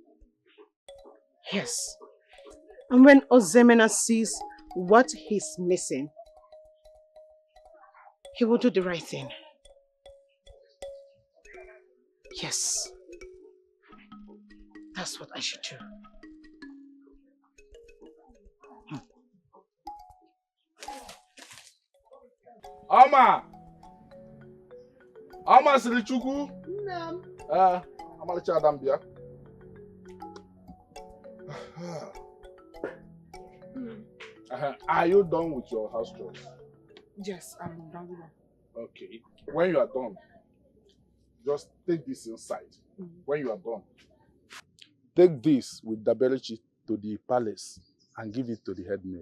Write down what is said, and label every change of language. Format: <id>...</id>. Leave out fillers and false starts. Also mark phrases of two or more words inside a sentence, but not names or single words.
<en>Yes. And when Ozemena sees what he's missing, he will do the right thing. Yes. That's what I should do. Ama Silichuku. Nam. Amalicha Adambia. Are you done with your house chores? Yes, I'm done with that. Okay. When you are done, just take this inside. When you are done, take this with Daberichi to the palace and give it to the headmaid.</en>